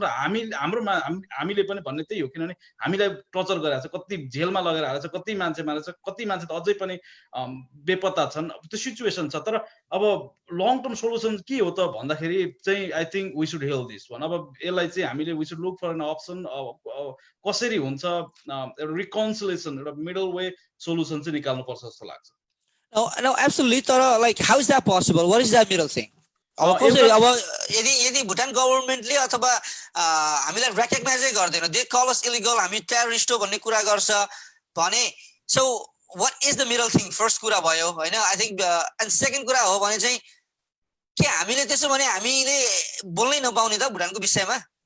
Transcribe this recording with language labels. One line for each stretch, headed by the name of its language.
Nepali: र हामीले पनि भन्ने त्यही हो। किनभने हामीलाई टर्चर गरिरहेको छ, कति जेलमा लगेर हालेको छ, कति मान्छे मारेको छ, कति मान्छे त अझै पनि बेपत्ता छन्। त्यो सिचुएसन छ। तर अब लङ टर्म सोल्युसन के हो त भन्दाखेरि चाहिँ I think we should hill this one. अब यसलाई चाहिँ हामीले we should look for an option, कसरी हुन्छ एउटा रिकन्सिलेसन, एउटा मिडल वे सोल्युसन चाहिँ निकाल्नुपर्छ जस्तो लाग्छ।
English: No, absolutely. तर like how is that possible? What is that middle thing?
Nepali: अब कसरी, अब यदि भुटान गभर्नमेन्टले अथवा हामीलाई रेकग्नाइजै गर्दैन, दे कल अस इलिगल, हामी टेररिस्ट हो भन्ने कुरा गर्छ भने, so what is the middle thing? First कुरा भयो हैन। आई थिंक एन्ड सेकेन्ड कुरा हो भने चाहिँ के हामीले त्यसो भने हामीले बोल्नै नपाउने त भुटानको विषयमा?